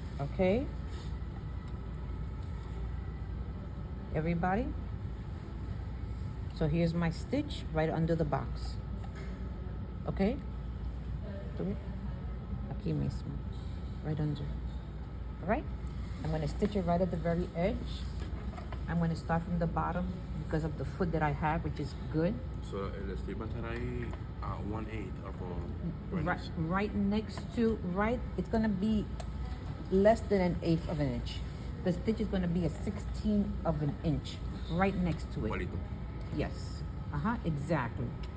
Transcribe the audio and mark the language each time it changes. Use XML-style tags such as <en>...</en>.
<en>Okay, everybody, so here's my stitch right under the box. Okay, do it</en> <es>aquí mismo,</es> <en>right under. All right, I'm going to stitch it right at the very edge. I'm going to start from the bottom because of the foot that I have, which is good.</en> <es>So el strip va a estar ahí a 1/8</es> <en>of Right next to, it's going to be less than an eighth of an inch. The stitch is going to be a 16th of an inch right next to it.</en> <es>Igualito.</es> <en>Yes, exactly.</en>